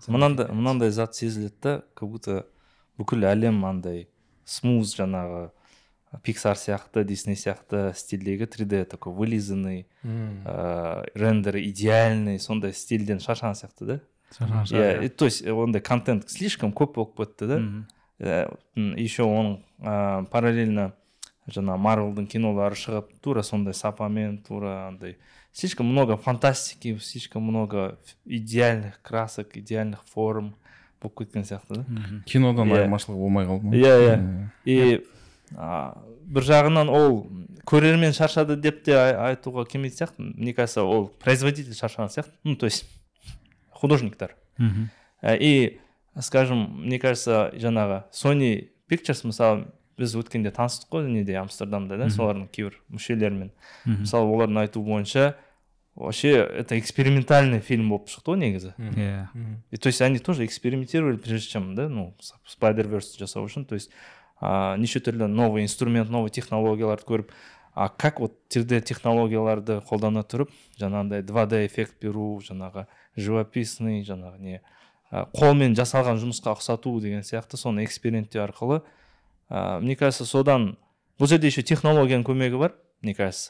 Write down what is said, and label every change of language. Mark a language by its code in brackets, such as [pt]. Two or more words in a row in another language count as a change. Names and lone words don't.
[kk] Мынандай зат сезіледі да, [ru] как будто [kk] бүкіл әлем андай смуз жаңағы Pixar сияқты, Disney сияқты стильдегі 3D [ru] такой вылизанный, рендер идеальный, [kk] сондай стильден шашқан сияқты да. [ru] То есть [kk] ондай контент слишком көп болып кетті да. Еще оның параллельно жаңа Marvel'дың кинолары шығып, тура сондай сапамен, тура андай [ru] слишком много фантастики, слишком много идеальных красок, идеальных форм [kk] болып кеткен сияқты да. Кинодан айырмашылығы болмай қалды ма? И бір жағынан ол көрермен шаршады деп те айтуға келмейтін сияқты. [ru] Мне кажется, [kk] ол производитель шаршаған сияқты, [ru] ну то есть художниктар. И скажем, мне кажется, [kk] жаңағы Sony Pictures мысалы біз өткенде таныстық қой неде Амстердамда, да, солардың кейбір мүшелерімен. Мысалы олардың айтуы бойынша [ru] вообще это экспериментальный фильм [kk] болып шықты ғой негізі. [ru] И то есть они тоже экспериментировали прежде чем, да, ну [kk] Spider-Verse жасау үшін, [ru] то есть [kk] неше түрлі [ru] новый инструмент, [kk] новый технологияларды көріп, [ru] как вот [kk] 3D технологияларды қолдана тұрып, жаңағындай 2D эффект беру, жаңағы живописный, жаңағы не қолмен жасалған жұмысқа ұқсату деген сияқты соны эксперименттеу арқылы, [ru] мне кажется, [kk] содан бұл жерде еще технологияның көмегі бар, [ru] мне кажется.